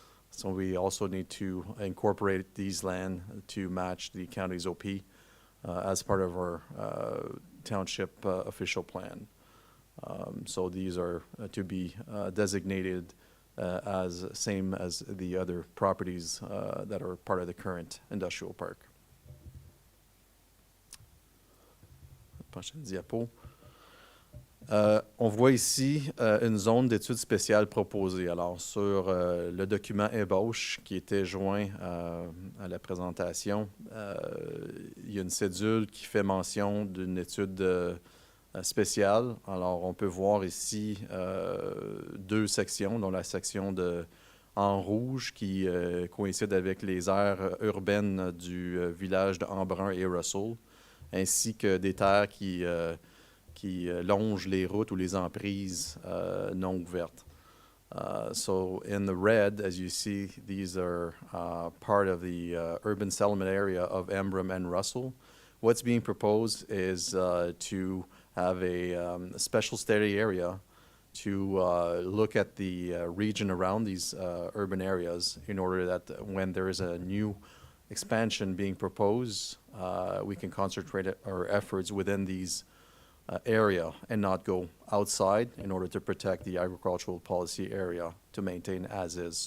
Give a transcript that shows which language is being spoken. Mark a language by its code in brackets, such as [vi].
[en] So we also need to incorporate these land to match the county's OP as part of our township official plan. So these are to be designated as same as the other properties that are part of the current industrial park. [fr] Prochaine diapo. On voit ici une zone d'études spéciales proposée. Alors, sur le document ébauche qui était joint à la présentation, il y a une cédule qui fait mention d'une étude spéciale. Alors, on peut voir ici deux sections, dont la section en rouge qui coïncide avec les aires urbaines du village de Embrun et Russell, ainsi que des terres qui longent les routes ou les emprises non ouvertes. [en] So in the red, as you see, these are part of the urban settlement area of Embrun and Russell. What's being proposed is to have a special study area to look at the region around these urban areas in order that when there is a new expansion being proposed, we can concentrate our efforts within these area and not go outside in order to protect the agricultural policy area to maintain as is.